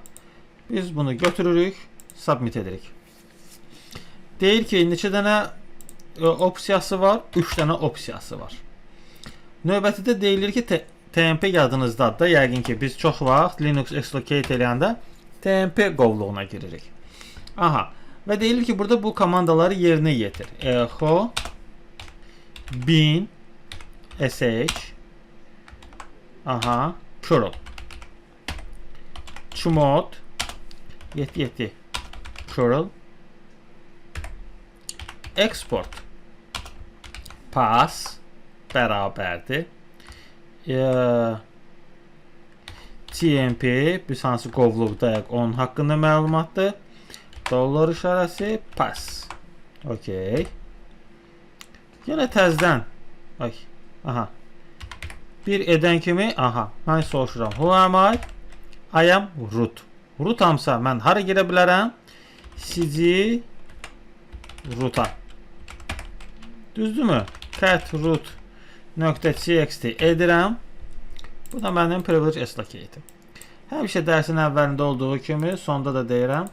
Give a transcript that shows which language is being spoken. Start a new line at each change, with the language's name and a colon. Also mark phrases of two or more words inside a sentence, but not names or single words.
Azerbaijani: Biz bunu götürürük, submit edirik. Deyir ki, neçə dənə opsiyası var? 3 dənə opsiyası var. Növbətidə deyilir ki, TMP yadınızdadır da, yəqin ki, biz çox vaxt Linux exlocate eləyəndə TMP qovluğuna giririk. Aha. Və deyilir ki, burada bu komandaları yerinə yetir. Echo bin sh aha curl chmod 77 curl export pass bərabərdir tmp biz hansı qovluqdayıq onun haqqında məlumatdır. Dollar işarəsi pass. Okay. Yenə təzdən. Ay. Aha. Bir edən kimi, aha. Mən soruşuram.
English: Who am I? I am root.
Azerbaijani: Rootamsa mən hara girə bilərəm? cd roota. Düzdürmü? Cat root .txt edirəm. Bu da mənim privilege eslocate-im. Həmişə dərsin əvvəlində olduğu kimi, sonda da deyirəm.